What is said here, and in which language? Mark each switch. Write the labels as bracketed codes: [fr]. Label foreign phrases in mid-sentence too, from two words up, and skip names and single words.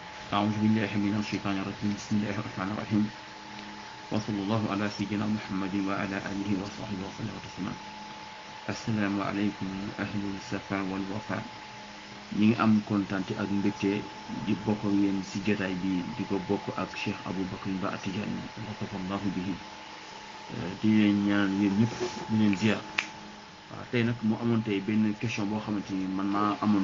[ar] أعوذ بالله من الشيطان الرجيم بسم الله الرحمن الرحيم وصلى الله على سيدنا محمد وعلى آله وصحبه وسلم تسليما السلام عليكم أهل الصفا والوفاء [wo] ñi ngi am kontante ak mbégte di bokk ak yéen ci jotaay bi di ko bokk ak Cheikh Aboubacar Ba At-Tidjânî [ar] رحمه الله به [wo] di leen ñaan yéen ñëpp ñu leen ziar waaw tey nag mu amoon tey benn question boo xamante ni man maa amoon